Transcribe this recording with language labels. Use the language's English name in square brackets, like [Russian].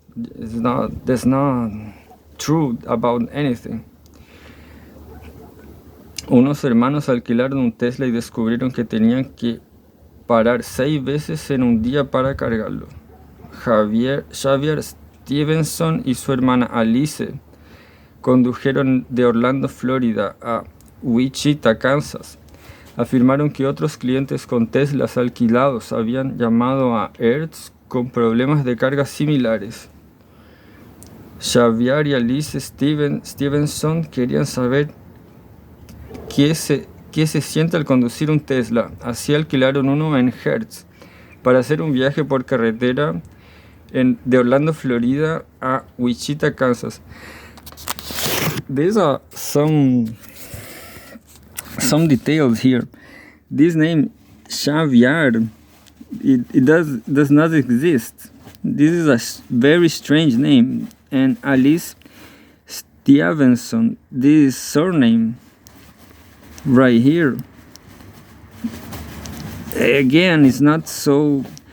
[English] There's not true about anything. [Spanish] Unos hermanos alquilaron un Tesla y descubrieron que tenían que parar 6 veces en un día para cargarlo. Xavier Stevenson y su hermana Alice condujeron de Orlando, Florida a Wichita, Kansas. Afirmaron que otros clientes con Teslas alquilados habían llamado a Hertz con problemas de carga similares. Xavier y Alice Stevenson querían saber qué se siente al conducir un Tesla. Así alquilaron uno en Hertz para hacer un viaje por carretera de Orlando, Florida a Wichita, Kansas. [English] These are some details here. This name Xavier, it does not exist. This is a very strange name. And Alice Stevenson, this surname right here, again, it's not so.